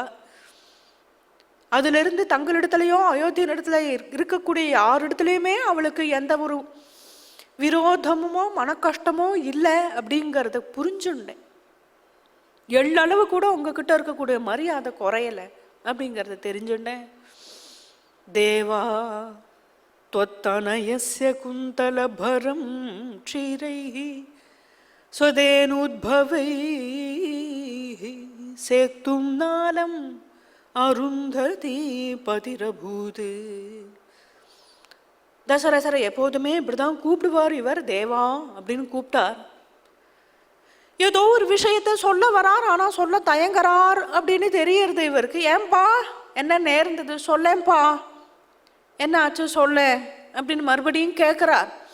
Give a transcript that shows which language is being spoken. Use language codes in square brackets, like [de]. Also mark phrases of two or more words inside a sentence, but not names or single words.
[ta] அதிலிருந்து தங்களிடத்துலையும் அயோத்தியின் இடத்துல இருக்கக்கூடிய யாரிடத்துலையுமே அவளுக்கு எந்த ஒரு விரோதமோ மன கஷ்டமோ இல்லை அப்படிங்கிறத புரிஞ்சுட்டேன். எள்ளளவு கூட உங்ககிட்ட இருக்கக்கூடிய மரியாதை குறையலை அப்படிங்கிறத தெரிஞ்சுட்டேன். [sa] தேவா त्वत्तनयस्य कुन्तलभरं क्षीरैः स्वदेनोद्भवैः सेक्तुं नालं अरुन्धती பதிரபூத். [ta] தசரசரை எப்போதுமே இப்படிதான் கூப்பிடுவார் இவர், தேவா அப்படின்னு கூப்பிட்டார். ஏதோ ஒரு விஷயத்த சொல்ல வரார், ஆனால் சொல்ல தயங்குறார் அப்படின்னு தெரியறது இவருக்கு. ஏன்பா என்ன நேர்ந்தது சொல்லேன்பா, என்ன ஆச்சு சொல்ல அப்படின்னு மறுபடியும் கேட்குறார்.